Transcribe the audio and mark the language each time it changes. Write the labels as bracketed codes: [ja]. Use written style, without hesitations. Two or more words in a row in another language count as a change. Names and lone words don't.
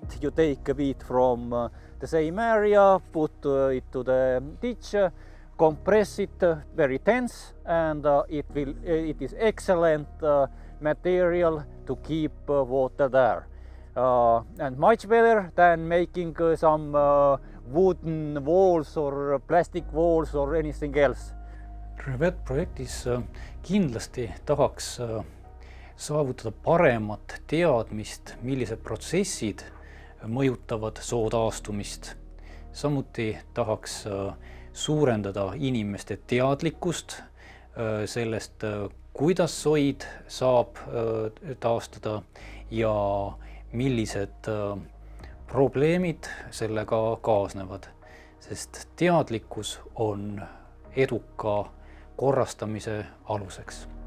[en] You take a beet from the same area, put it to the ditch, compress it very tense, and it is excellent material to keep water there. And much better than making some wooden walls or plastic walls or anything else. [et] Revet projektis kindlasti tahaks saavutada paremat teadmist, millised protsessid mõjutavad soo taastumist. Samuti tahaks suurendada inimeste teadlikkust sellest, kuidas soid saab taastada ja millised probleemid sellega kaasnevad, sest teadlikkus on eduka korrastamise aluseks.